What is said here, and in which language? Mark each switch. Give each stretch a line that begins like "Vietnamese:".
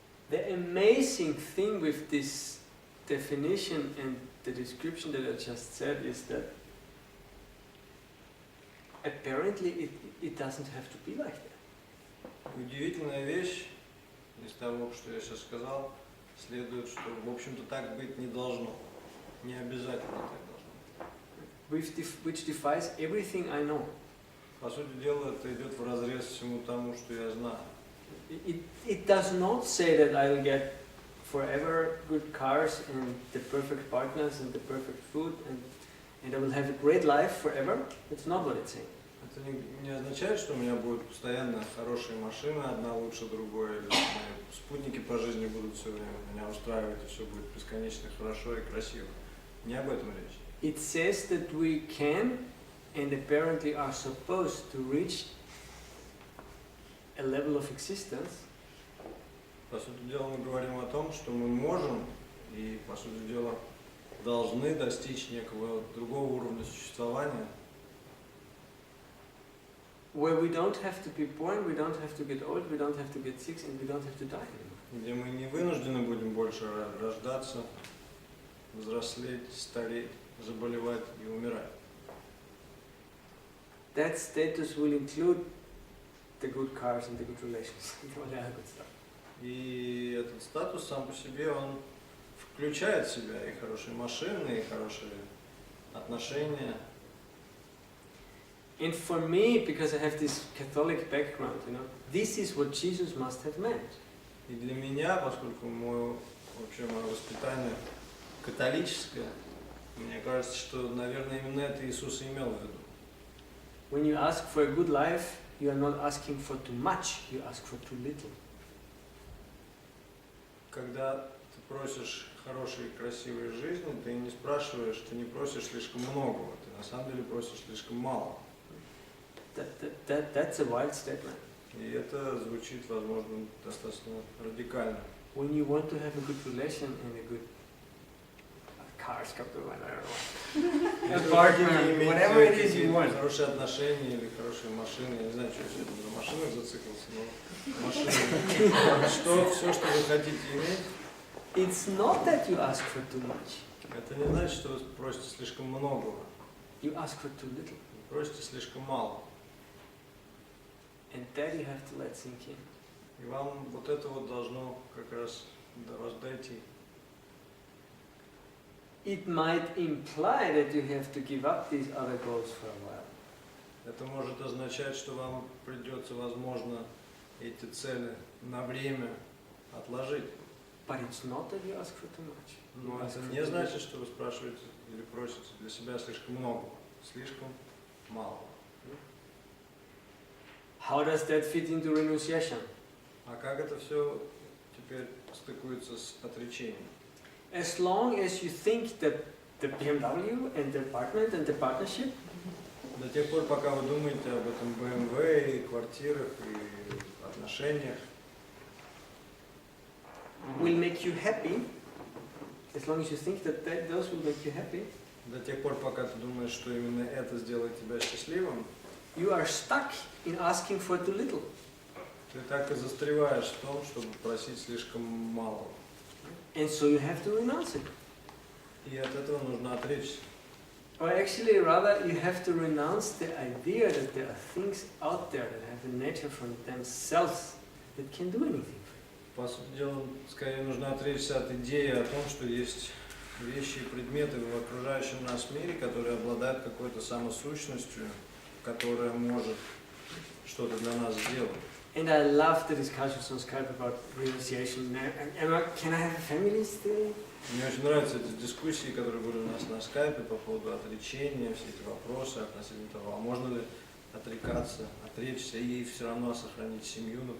English: The amazing thing with this definition and the description that I just said is that apparently it doesn't have to be like that.
Russian: Удивительная вещь из того, что я сейчас сказал, следует, что, в общем-то, так быть не должно. Не обязательно так должно.
English: Which defies everything I know.
Russian: По сути дела, это идет вразрез всему тому, что я знаю.
English: It does not say that I'll get forever good cars and the perfect partners and the perfect food and I will have a great life forever. That's not what it's saying.
Russian: Это не означает, что у меня будут постоянно хорошие машины, одна лучше другой, или спутники по жизни будут все время меня устраивать, и все будет бесконечно хорошо и красиво. Не об этом речь.
English: It says that we can and apparently are supposed to reach a level of existence.
Russian: По сути дела, мы говорим о том, что мы можем и, по сути дела, должны достичь некого другого уровня существования,
English: Where we don't have to be born, we don't have to get old, we don't have to get sick, and we don't have to die anymore.
Russian: где мы не вынуждены будем больше рождаться, взрослеть, стареть, заболевать и умирать.
English: That status will include the good cars and the good relations, and all the other good stuff.
Russian: И этот статус сам по себе, он включает в себя и хорошие машины, и хорошие отношения.
English: And for me, because I have this Catholic background, this is what Jesus must have meant.
Russian: И для меня, поскольку мое воспитание католическое, мне кажется, что, наверное, именно это Иисус и имел в виду.
English: When you ask for a good life, you are not asking for too much, you ask for too little.
Russian: Когда ты просишь хорошей, красивой жизни, ты не спрашиваешь, ты не просишь слишком многого, ты на самом деле просишь слишком мало.
English: That's a wild statement.
Russian: И это звучит, возможно, достаточно радикально.
English: When you want to have a good relation and a good cars, I don't know, a partner, whatever it is you want.
Russian: Хорошие отношения или хорошие машины, я не знаю, что я сегодня на машинах зациклился, но машины. Все, что вы хотите иметь.
English: It's not that you ask for too much.
Russian: Это не значит, что вы просите слишком многого.
English: You ask for too little.
Russian: Вы просите слишком мало.
English: And that you have to let sink in.
Russian: И вам вот это вот должно как раз до вас дойти.
English: It might imply that you have to give up these other goals for a while.
Russian: Это может означать, что вам придется, возможно, эти цели на время отложить.
English: But it's not that you ask for too much.
Russian: Но это не значит, что вы спрашиваете или просите для себя слишком много, слишком мало.
English: how does that fit into renunciation?
Russian: А как это все теперь стыкуется с отречением?
English: As long as you think that the BMW and the apartment and the partnership
Russian: До тех пор, пока вы думаете об этом BMW, и квартирах, и отношениях,
English: will make you happy, as long as you think that those will make you happy,
Russian: до тех пор, пока ты думаешь, что именно это сделает тебя счастливым,
English: you are stuck in asking for too little.
Russian: ты так и застреваешь в том, чтобы просить слишком мало.
English: And so you have to renounce it.
Russian: И от этого нужно отречься.
English: Or actually, rather, you have to renounce the idea that there are things out there that have a nature from themselves that can do anything.
Russian: По сути дела, скорее нужно отречься от идеи о том, что есть вещи и предметы в окружающем нас мире, которые обладают какой-то самосущностью, которая может что-то для нас сделать.
English: And I love the discussions on Skype about renunciation. Emma, can I have a family still?
Russian: Мне очень нравятся эти дискуссии, которые были у нас на скайпе по поводу отречения, все эти вопросы относительно того, а можно ли отрекаться, отречься и все равно сохранить семью,